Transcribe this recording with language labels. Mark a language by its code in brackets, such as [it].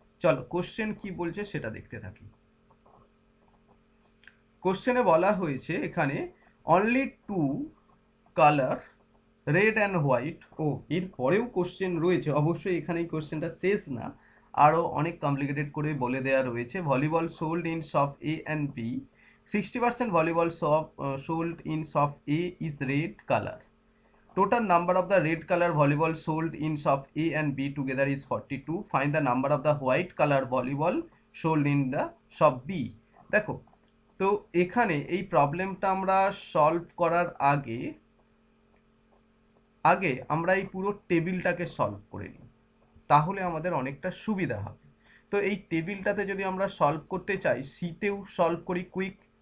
[bn] চলো কোশ্চেন কি বলছে সেটা দেখতে থাকি। কোশ্চেনে বলা হয়েছে এখানে only two colour red and white. ও এর পরেও কোশ্চেন রয়েছে, অবশ্যই এখানে এই কোশ্চেনটা শেষ না, আরও অনেক কমপ্লিকেটেড করে বলে দেওয়া রয়েছে। [en] Volleyball sold in shop A and B, 60% volleyball shop sold in shop A is red color. Total number of the red color volleyball sold in shop A and B together is 42. Find the number of the white color volleyball sold in the shop B. [bn] দেখো, তো এখানে এই প্রবলেমটা আমরা solve করার আগে আগে আমরা এই পুরো টেবিলটাকে সলভ করে নিই, তাহলে আমাদের অনেকটা সুবিধা হবে। তো এই টেবিলটাতে যদি আমরা সলভ করতে চাই, সিতেও সলভ করি কুইক।